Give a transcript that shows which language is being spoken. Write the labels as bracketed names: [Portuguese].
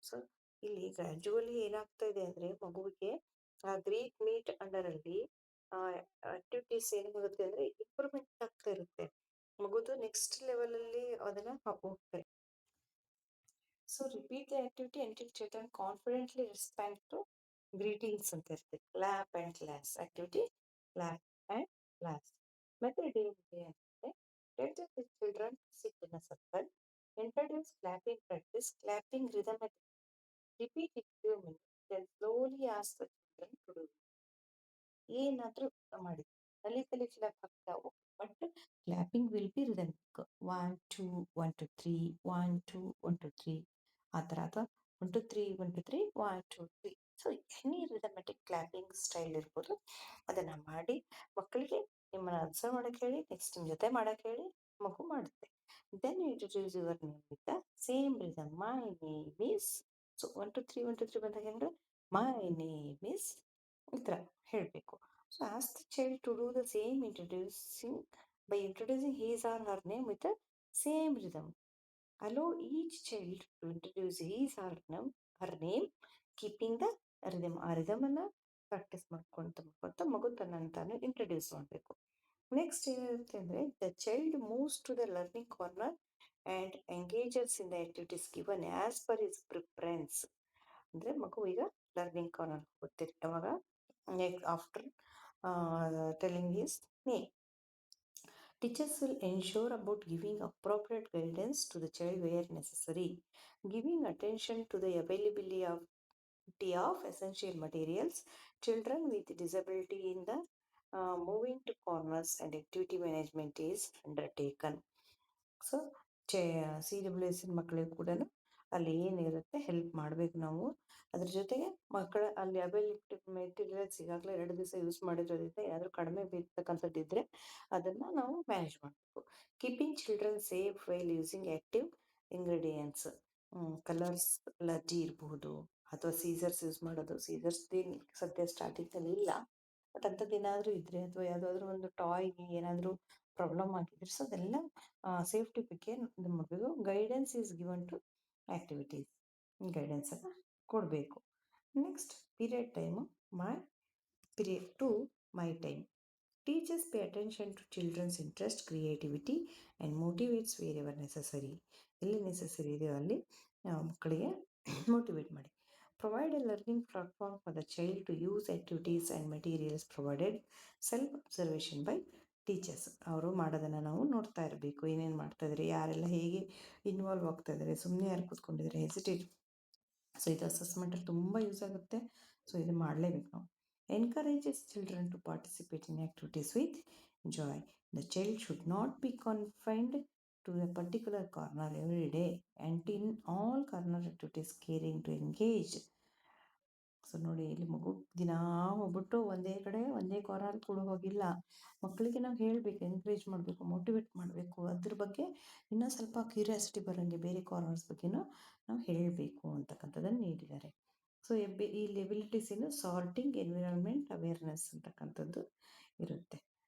[Kannada] So ಇಲ್ಲಿ gradually ಏನಾಗ್ತಾ ಇದೆ ಅಂದ್ರೆ ಮಗುವಿಗೆ ಆ ಗ್ರೀಟ್ ಮೀಟ್ ಅಂಡರ್ ಅಲ್ಲಿ ಆಕ್ಟಿವಿಟೀಸ್ ಏನಾಗುತ್ತೆ ಅಂದ್ರೆ ಇಂಪ್ರೂವ್ಮೆಂಟ್ ಆಗ್ತಾ ಇರುತ್ತೆ. ಮಗುದು ನೆಕ್ಸ್ಟ್ ಲೆವೆಲ್ ಅಲ್ಲಿ ಅದನ್ನ ಹೋಗ್ತಾರೆ. [English] so repeat the activity until children confidently respond to greetings [Kannada] ಅಂತ ಇರುತ್ತೆ. [English] Clap and class activity, clap and class. [Kannada] ಮತ್ತೆ [English] day [Telugu] అంటే [English] let the children sit in a circle, introduce clapping practice, clapping rhythm and repeat it few minutes, then slowly ask the children to do. [Kannada] ಏನಾದ್ರೂ ಮಾಡಿ ತಲೆ clap ಆಗ್ತಾವು, [English] But clapping will be rhythmic. [Kannada] 1 2 1 2 3 1 2 1 2 3 ಆ ಥರ, ಅಥವಾ 1 2 3 1 2 3 1 2 3. [English] so any rhythmic clapping style [Kannada] ಇರ್ಬೋದು, ಅದನ್ನ ಮಾಡಿ ಮಕ್ಕಳಿಗೆ ನಿಮ್ಮನ್ನ ಅಬ್ಸರ್ವ್ ಮಾಡಕ್ಕೆ ಹೇಳಿ, ನೆಕ್ಸ್ಟ್ ನಿಮ್ಮ ಜೊತೆ ಮಾಡಕ್ಕೆ ಹೇಳಿ, ಮಗು ಮಾಡುತ್ತೆ. [English] Then introduce your name with the same rhythm. My name is. [Kannada] So 1 2 3 1 2 3 ಬಂದಾಗ ಏನಂದ್ರೆ [English] my name is [Kannada] ಈ ಥರ ಹೇಳಬೇಕು. [English] So as the child to do the same by introducing his or her name with the same rhythm. Allow each child to introduce his or her name, keeping the rhythm. [Kannada] ಆ ರಿದಮನ್ನು practice ಮಾಡ್ಕೊಂತ ಮಗು ತಾನು introduce ಮಾಡಬೇಕು. Next ಏನಿರುತ್ತೆ ಅಂದರೆ [English] The child moves to the learning corner and engages in the activities given as per his preference. [Kannada] ಅಂದರೆ ಮಗು ಈಗ ಲರ್ನಿಂಗ್ ಕಾರ್ನರ್ ಹೋಗ್ತಿರ್ ಯಾವಾಗ [English] After telling his name. Teachers will ensure about giving appropriate guidance to the child where necessary, giving attention to the availability of essential materials. Children with disability in the moving to corners and activity management is undertaken. [Kannada] So CWS ಮಕ್ಕಳಿಗೆ ಕೂಡ ಅಲ್ಲಿ ಏನಿರುತ್ತೆ help ಮಾಡಬೇಕು ನಾವು. ಅದ್ರ ಜೊತೆಗೆ ಮಕ್ಕಳ ಅಲ್ಲಿ ಅವೈಲಬಿಲಿಟಿ ಮೆಟೀರಿಯಲ್ಸ್ ಈಗಾಗಲೇ 2 ದಿವಸ ಯೂಸ್ ಮಾಡಿರೋದ್ರಿಂದ ಏನಾದರೂ ಕಡಿಮೆ ಬೀಳ್ತಕ್ಕಂಥದ್ದಿದ್ರೆ ಅದನ್ನು ನಾವು ಮ್ಯಾನೇಜ್ ಮಾಡಬೇಕು. [English] Keeping children safe while using active ingredients. [Kannada] Colours allergy ಇರಬಹುದು, ಅಥವಾ ಸೀಸರ್ಸ್ ಯೂಸ್ ಮಾಡೋದು. ಸೀಸರ್ಸ್ ಸದ್ಯ ಸ್ಟಾರ್ಟಿಂಗಲ್ಲಿ ಇಲ್ಲ, ಬಟ್ ಅಂಥದ್ದೇನಾದರೂ ಇದ್ದರೆ, ಅಥವಾ ಯಾವುದಾದ್ರೂ ಒಂದು ಟಾಯ್ಗೆ ಏನಾದರೂ ಪ್ರಾಬ್ಲಮ್ ಆಗಿದ್ರೆ ಸೊ ಅದೆಲ್ಲ ಸೇಫ್ಟಿ ಬಗ್ಗೆ ಇದು ಮಾಡಬೇಕು. [English] guidance is given to activities, [Kannada] ಗೈಡೆನ್ಸನ್ನು ಕೊಡಬೇಕು. [English] Next period time period 2 my time. Teachers pay attention to childrens interest, creativity and motivates wherever necessary. [Kannada] ಎಲ್ಲಿ ನೆಸಸರಿ ಇದೆಯೋ ಅಲ್ಲಿ ಮಕ್ಕಳಿಗೆ ಮೋಟಿವೇಟ್ ಮಾಡಿ. [English] Provide a learning platform for the child to use activities and materials provided. Self-observation by [Kannada] teachers. ಅವರು ಮಾಡೋದನ್ನು ನಾವು ನೋಡ್ತಾ ಇರಬೇಕು. ಏನೇನು ಮಾಡ್ತಾ ಇದ್ದಾರೆ, ಯಾರೆಲ್ಲ ಹೇಗೆ ಇನ್ವಾಲ್ವ್ ಆಗ್ತಾ ಇದ್ದಾರೆ, ಸುಮ್ಮನೆ ಯಾರು ಕೂತ್ಕೊಂಡಿದ್ದಾರೆ, ಹೆಸಿಟೇಟ್. ಸೊ ಇದು ಅಸೆಸ್ಮೆಂಟಲ್ಲಿ ತುಂಬ ಯೂಸ್ ಆಗುತ್ತೆ. ಸೊ ಇದು ಮಾಡಲೇಬೇಕು ನಾವು. [English] Encourages children to participate in activities with joy. The child should not be confined to a particular corner every day, and in all corner activities caring to engage [Kannada] so ನೋಡಿ, ಇಲ್ಲಿ ಮಗು ದಿನಾ ಹೋಗ್ಬಿಟ್ಟು ಒಂದೇ ಕಡೆ ಒಂದೇ ಕಾರ್ನರ್ ಕೂಡ ಹೋಗಿಲ್ಲ. ಮಕ್ಕಳಿಗೆ ನಾವು ಹೇಳಬೇಕು, ಎನ್ಕರೇಜ್ ಮಾಡಬೇಕು, ಮೋಟಿವೇಟ್ ಮಾಡಬೇಕು. ಅದ್ರ ಬಗ್ಗೆ ಇನ್ನೂ ಸ್ವಲ್ಪ ಕ್ಯೂರಿಯಾಸಿಟಿ ಬರೋಂಗೆ ಬೇರೆ ಕಾರ್ನರ್ಸ್ ಬಗ್ಗೆನೂ ನಾವು ಹೇಳಬೇಕು ಅಂತಕ್ಕಂಥದ್ದನ್ನು ನೀಡಿದ್ದಾರೆ. ಸೊ ಇಲ್ಲಿ ಎಬಿಲಿಟೀಸ್ ಏನು, ಸಾರ್ಟಿಂಗ್, ಎನ್ವಿರಾನ್ಮೆಂಟ್ ಅವೇರ್ನೆಸ್ ಅಂತಕ್ಕಂಥದ್ದು ಇರುತ್ತೆ.